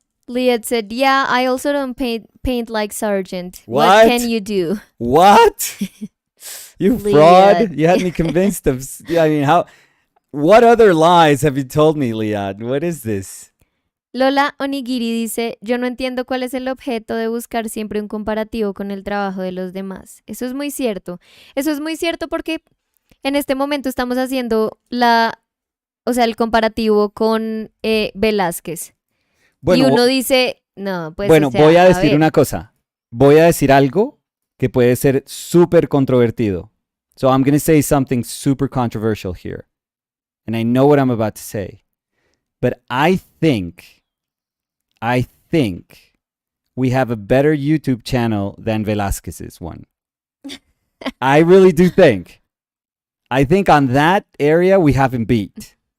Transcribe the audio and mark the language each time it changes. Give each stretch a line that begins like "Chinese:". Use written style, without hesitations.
English: Liat said, yeah, I also don't paint like Sargent. What can you do? What? You fraud. You had me convinced of... I mean, how... What other lies have you told me, Liat? What is this?
Spanish: Lola Onigiri dice, yo no entiendo cuál es el objeto de buscar siempre un comparativo con el trabajo de los demás. Eso es muy cierto. Eso es muy cierto porque en este momento estamos haciendo el comparativo con Velázquez. Bueno, y uno dice, no, pues... Bueno, voy a decir una cosa. Voy a decir algo que puede ser súper controvertido.
English: So I'm going to say something super controversial here. And I know what I'm about to say. But I think we have a better YouTube channel than Velasquez's one. I really do think. I think on that area we have him beat.